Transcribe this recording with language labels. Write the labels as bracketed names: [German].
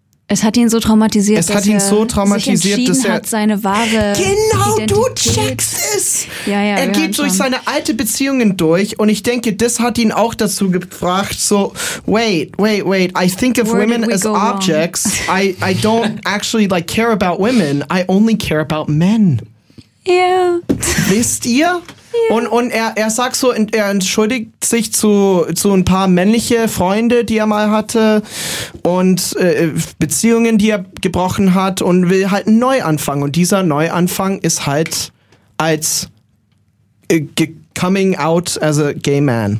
[German] es hat ihn so traumatisiert, es hat ihn so traumatisiert, dass er seine wahre genau Identität. Du checkst es. Ja, ja, er geht durch seine alte Beziehungen durch und ich denke, das hat ihn auch dazu gebracht, so [English] wait, I think of where women as objects. Wrong? I don't actually like care about women. I only care about men. Yeah. [German] Wisst ihr? [English] Yeah. [German] Und er sagt so, er entschuldigt sich zu ein paar männliche Freunde, die er mal hatte und Beziehungen, die er gebrochen hat und will halt einen Neuanfang. Und dieser Neuanfang ist halt als [English] coming out as a gay man.